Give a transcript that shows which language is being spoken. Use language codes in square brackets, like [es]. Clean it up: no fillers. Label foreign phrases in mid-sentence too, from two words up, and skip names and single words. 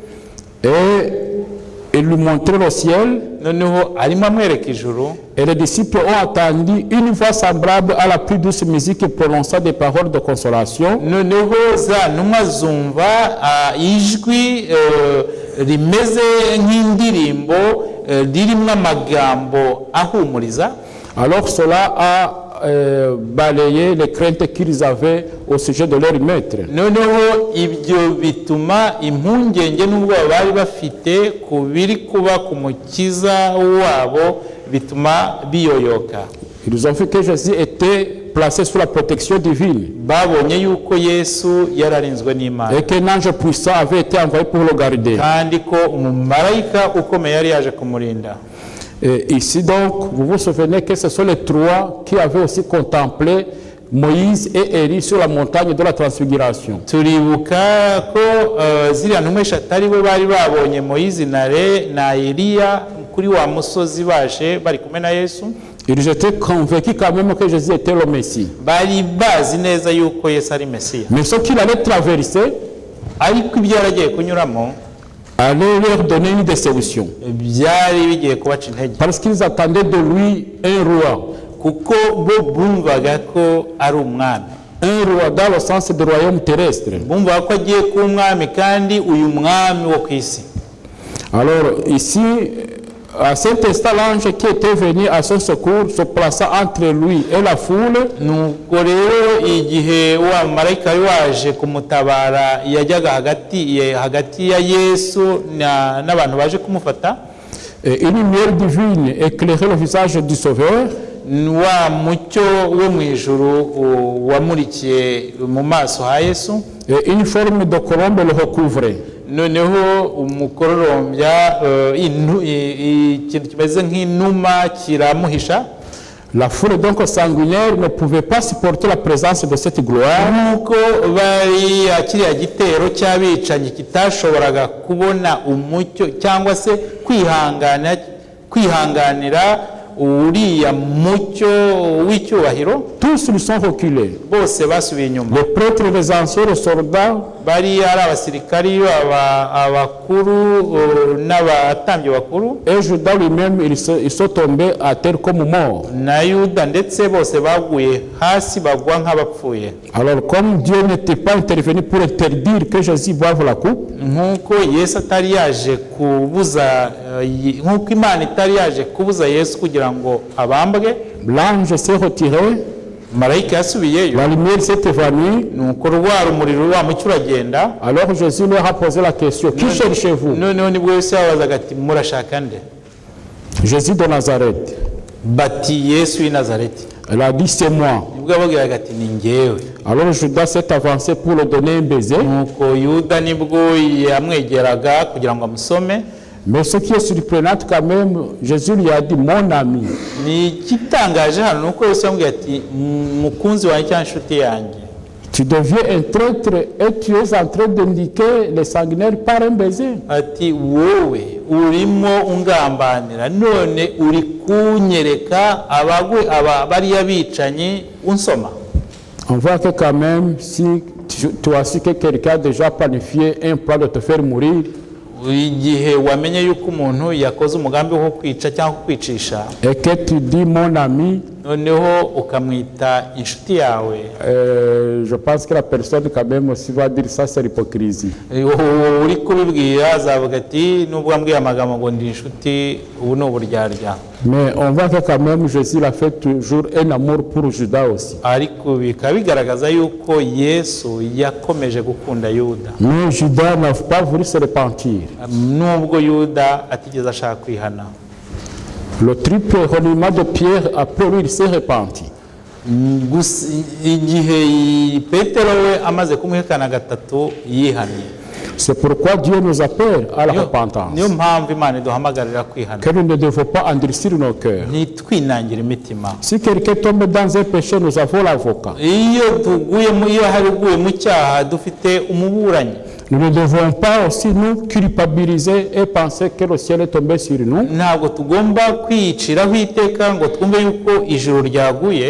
[fr] Et il lui montrait le ciel. [rw] noneho arimo amwereka ijuru. [fr] Et les disciples ont entendu une voix semblable à la plus douce musique prononçant des paroles de consolation. [rw] Noneho za ntumwa zumva ijwi rimeze nk'indirimbo ririmo amagambo ahumuriza. [fr] Alors cela a balayé les craintes qu'ils avaient au sujet de leur maître. [rw] Noneho ibyo bituma impungenge n'ubwoba bari bafite ku biri kuba ku mukiza wabo bituma biyoyoka. [fr] Ils ont vu que Jésus était placé sous la protection divine [rw] Babonye yuko Yesu yararinzwe n'Imana, [fr] et qu'un ange puissant avait été envoyé pour le garder. [rw] kandi ko umumarayika ukomeye yari yaje kumurinda. [fr] Et ici donc, vous vous souvenez que ce sont les trois qui avaient aussi contemplé Moïse et Élie sur la montagne de la transfiguration. [rw] Turibuka ko ziriya ntumwa eshatu ari bo bari babonye Moyizi na Eliya kuri wa musozi baje bari kumwe na Yesu. [fr] Ils étaient convaincus quand même que Jésus était le Messie. [rw] Bari bazi neza yuko Yesu ari Mesiya, [fr] Mais ce qu'il allait traverser [rw] ariko ibyo yaragiye kunyuramo [fr] allait leur donner une déception. [rw] byari bigiye kubaca intege, [fr] Parce qu'ils attendaient de lui un roi. [rw] kuko bo bumvaga ko ari umwami. [fr] Un roi dans le sens du royaume terrestre. [rw] Bumvaga ko agiye kuba umwami, kandi uyu mwami wo ku isi. [fr] Alors ici, à cet instant, l'ange qui était venu à son secours se plaça entre lui et la foule. [rw] Nuko rero igihe wa marayika wari waje kumutabara yajyaga hagati ya Yesu n'abantu baje kumufata, [fr] Et une lumière divine éclairait le visage du Sauveur. [rw] wa mucyo wo mu ijuru wamurikiye mu maso ha Yesu, [fr] Et une forme de colombe le recouvrait. [rw] noneho umukororombya ikintu kimeze nk'inuma kiramuhisha. [fr] La foule donc sanguinaire ne pouvait pas supporter la présence de cette gloire. [rw] Nuko bari kiriya gitero cy'abicanyi kitashoboraga kubona umucyo cyangwa se kwihanganira uriya mucyo w'icyubahiro. [fr] tous ils sont reculés. [rw] bose basubiye inyuma. [fr] Les prêtres, les anciens, les soldats, [rw] bari ari abasirikari abakuru n'abatambyi bakuru, [fr] et Judas lui-même, ils sont tombés à terre comme morts. [rw] na Yuda ndetse bose baguye hasi bagwa nk'abapfuye. [fr] Alors comme Dieu n'était pas intervenu pour interdire que Jésus boive la coupe, [rw] nk'uko Yesu atari yaje kubuza nk'uko Imana itari yaje kubuza Yesu kugira ngo abambwe, [fr] l'ange s'est retiré, [rw] marayika yasubiyeyo, [fr] la lumière s'est évanouie. [rw] nuko rwa rumuri rwa mucyo uragenda. [fr] Alors Jésus leur a posé la question, qui cherchez-vous? [rw] noneho nibwo Yesu yabazaga ati murashaka nde? [fr] Jésus de Nazareth. [rw] bati Yesu w'i Nazareti. [fr] Elle a dit, c'est moi. [rw] nibwo yababwiraga ati ni njyewe. [fr] Alors Judas s'est avancé pour lui donner un baiser. [rw] nuko Yuda nibwo yamwegeraga kugira ngo amusome. [fr] Mais ce qui est surprenant quand même, Jésus lui a dit, mon ami. [rw] ni igitangaje hano nuko Yesu yamubwiye ati mukunzi wanjye cyangwa inshuti yanjye, [fr] Tu deviens un traître et tu es en train d'indiquer les sanguinaires par un baiser. [rw] ati wowe urimo ungambanira none uri kunyereka bariya bicanyi unsoma. [fr] On voit que quand même, si tu as su que quelqu'un a déjà planifié un plan de te faire mourir, [rw] igihe wamenye yuko umuntu yakoze umugambi wo kwica cyangwa kukwicisha, [fr] et que tu dis mon ami, [rw] noneho ukamwita inshuti yawe, [fr] je pense que la personne quand même aussi va dire ça, c'est l'hypocrisie. [rw] uri kubibwira azavuga ati nubwo ambwiye amagambo ngo ndi inshuti, ubu ni uburyarya. [fr] Mais on voit que quand même Jésus a fait toujours un amour pour Judas aussi. [rw] ariko bikaba bigaragaza yuko Yesu yakomeje gukunda Yuda, [fr] Mais Judas n'a pas voulu se repentir. [rw] nubwo Yuda atigeze ashaka kwihana. [fr] Le triple reniement de Pierre, après lui, il s'est repenti. [rw] Gusa igihe Petero we amaze kumuhekana gatatu yihannye. [fr] C'est pourquoi Dieu nous appelle à la repentance. [rw] niyo mpamvu Imana iduhamagarira kwihana, [fr] Que nous ne devons pas endurcir nos cœurs. [rw] ntitwinangire imitima. [fr] Si quelqu'un tombe dans un péché, nous avons l'avocat. [rw] iyo hari uguye mu cyaha dufite umuburanyi. [fr] Nous ne devons pas aussi nous culpabiliser et penser que le ciel est tombé sur nous. [rw] ntabwo tugomba kwiyiciraho iteka ngo twumve yuko ijuru ryaguye,